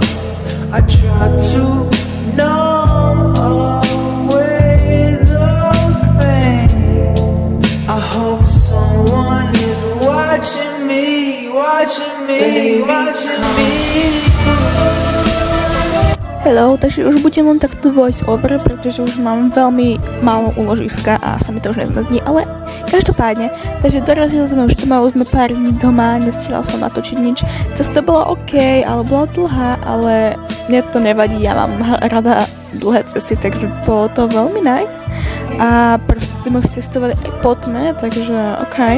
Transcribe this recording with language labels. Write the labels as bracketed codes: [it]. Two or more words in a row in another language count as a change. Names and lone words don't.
[en] I try to numb away the pain. I hope someone is watching me, watching me. Hello, [sk] takže už budem len takto [en] voice over, [sk] pretože už mám veľmi málo úložiska a sa mi to už nezmrzní, ale každopádne, takže dorazili sme už doma, už sme pár dní doma, nestihla som natočiť nič, cesta bola OK, ale bola dlhá, ale mne to nevadí, ja mám rada dlhé cesty, takže bolo to veľmi nice a proste sme už cestovali aj po tme, takže OK.